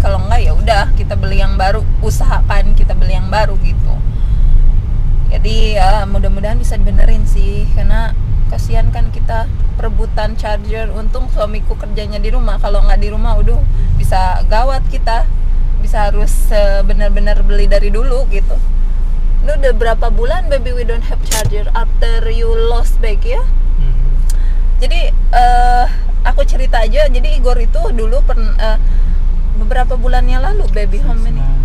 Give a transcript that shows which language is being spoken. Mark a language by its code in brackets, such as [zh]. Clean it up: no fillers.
[id] Kalau enggak ya udah kita beli yang baru, usahakan kita beli yang baru gitu. Jadi ya mudah-mudahan bisa dibenerin sih, karena kasihan kan kita perebutan charger. Untung suamiku kerjanya di rumah, kalau nggak di rumah udah bisa gawat, kita bisa harus benar-benar beli dari dulu gitu. Ini udah berapa bulan [en] baby we don't have charger after you lost bag ya. [id] Jadi aku cerita aja, jadi Igor itu dulu beberapa bulan yang lalu baby, [en] how many?